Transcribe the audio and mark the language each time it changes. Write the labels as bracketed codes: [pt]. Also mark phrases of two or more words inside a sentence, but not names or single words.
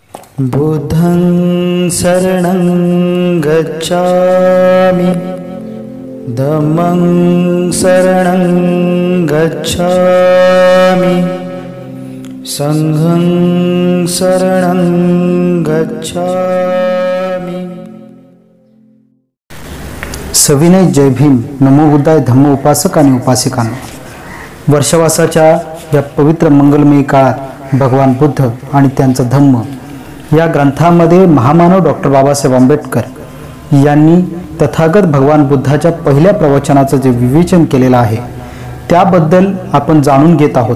[pi] बुद्धं शरणं गच्छामि धम्मं शरणं गच्छामि संघं शरणं गच्छामि। [mr] सविनय जय भीम। [pi] नमो बुद्धाय [mr] धम्म उपासक आणि उपासिकांनो, वर्षवासाच्या या पवित्र मंगलमयी काळात भगवान बुद्ध आणि त्यांचा धम्म या ग्रंथामध्ये महामानव डॉक्टर बाबासाहेब आंबेडकर यांनी तथागत भगवान बुद्धाच्या पहिल्या प्रवचनाचं जे विवेचन केलेलं आहे त्याबद्दल आपण जाणून घेत आहोत।